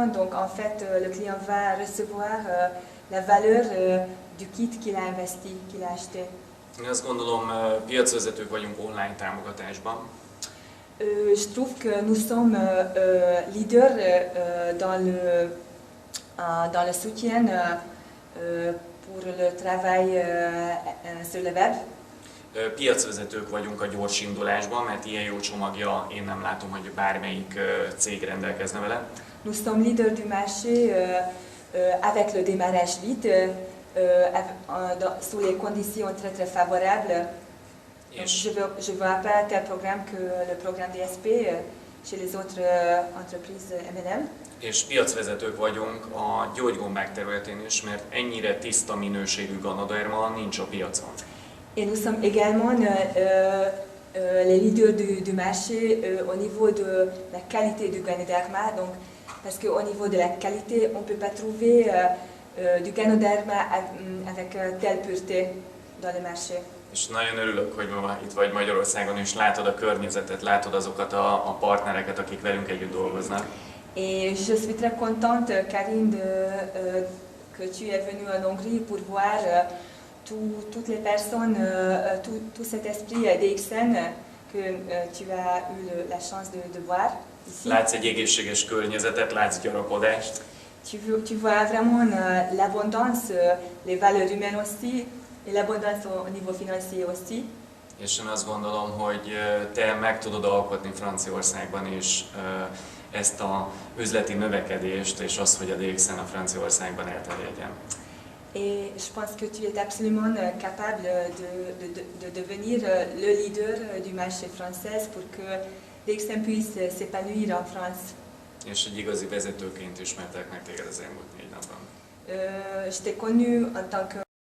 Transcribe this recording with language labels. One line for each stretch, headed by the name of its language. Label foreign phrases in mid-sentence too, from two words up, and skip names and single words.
French: Donc, en fait, le client va recevoir la valeur du kit qu'il a investi, qu'il a acheté.
Hungarian: Én azt gondolom, piacvezetők vagyunk online támogatásban.
French: Je trouve que nous sommes leaders dans le soutien pour le travail sur le web.
Hungarian: Piacvezetők vagyunk a gyors indulásban, mert ilyen jó csomagja én nem látom, hogy bármelyik cég rendelkezne vele.
French: Nous sommes leaders du marché avec le démarrage vite, sous les conditions très très favorables. Je vois pas tel programme que le programme DSP chez les autres entreprises M&M.
Hungarian: És piacvezetők vagyunk a gyógygombák területén is, mert ennyire tiszta minőségű ganoderma nincs a piacon.
French: Et nous sommes également les leaders du marché au niveau de la qualité du Ganoderma. Donc, parce qu'au niveau de la qualité, on ne peut pas trouver du Ganoderma avec telle pureté dans le marché.
Hungarian: És nagyon örülök, hogy ma itt vagy Magyarországon, és látod a környezetet, látod azokat a partnereket, akik velünk együtt dolgoznak.
French: Et je suis très contente, Karine, que tu es venue en Hongrie pour voir toutes les personnes, tout cet esprit DXN que tu as eu la chance de voir ici.
Hungarian: Látsz egy egészséges környezetet, látsz gyarapodást.
French: Tu vois vraiment l'abondance, les valeurs humaines aussi, et l'abondance au niveau financier aussi.
Hungarian: És én azt gondolom, hogy te meg tudod alkotni Franciaországban is ezt a üzleti növekedést, és azt, hogy a DXN a Franciaországban elterjedjen.
French: Et je pense que tu es absolument capable de devenir le leader du marché français pour que DXN puisse s'épanouir en France.
Hungarian: És egy igazi vezetőként ismertek meg téged az elmúlt 4 napban.
French: Je t'ai connu en tant que